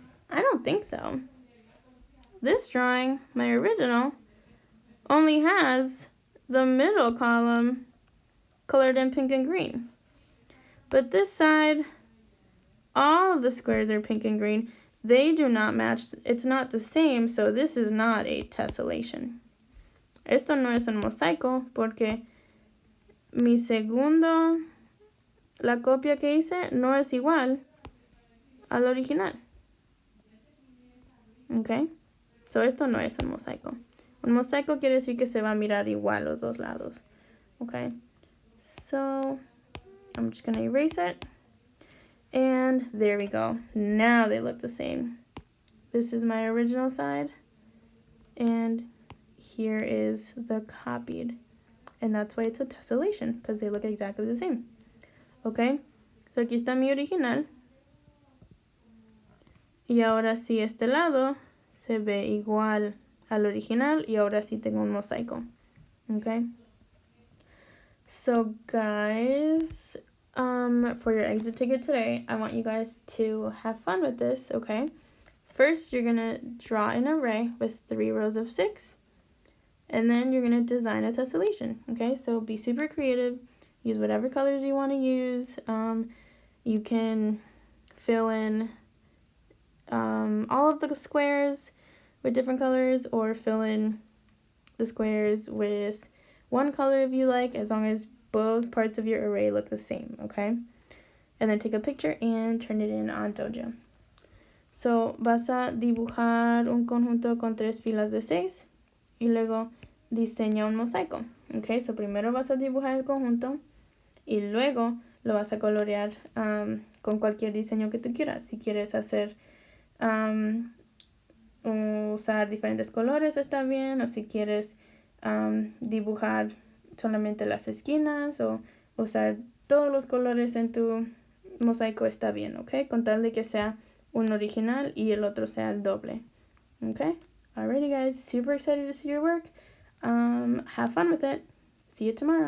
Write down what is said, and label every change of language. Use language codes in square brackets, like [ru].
[en] I don't think so. This drawing, my original, only has the middle column colored in pink and green. But this side, all of the squares are pink and green. They do not match. It's not the same, so this is not a tessellation. [es] Esto no es un mosaico porque mi segundo, la copia que hice, no es igual al original. Okay? So esto no es un mosaico. Un mosaico quiere decir que se va a mirar igual los dos lados. [en] Okay? So I'm just going to erase it. And there we go. Now they look the same. This is my original side. And here is the copied. And that's why it's a tessellation, because they look exactly the same. Okay? [es] So aquí está mi original. Y ahora sí este lado se ve igual al original y ahora sí tengo un mosaico. [en] Okay? So guys, for your exit ticket today, I want you guys to have fun with this, okay? First, you're going to draw an array with 3 rows of 6. And then you're going to design a tessellation, okay? So be super creative. Use whatever colors you want to use. You can fill in all of the squares with different colors, or fill in the squares with one color if you like, as long as both parts of your array look the same, okay? And then take a picture and turn it in on Dojo. [es] So, vas a dibujar un conjunto con 3 filas de 6 y luego diseña un mosaico, okay? So, primero vas a dibujar el conjunto y luego lo vas a colorear con cualquier diseño que tú quieras. Si quieres hacer usar diferentes colores está bien, o si quieres dibujar solamente las esquinas o usar todos los colores en tu mosaico está bien, ¿ok? Con tal de que sea un original y el otro sea el doble, ¿ok? [en] Alrighty guys, super excited to see your work. Have fun with it. See you tomorrow.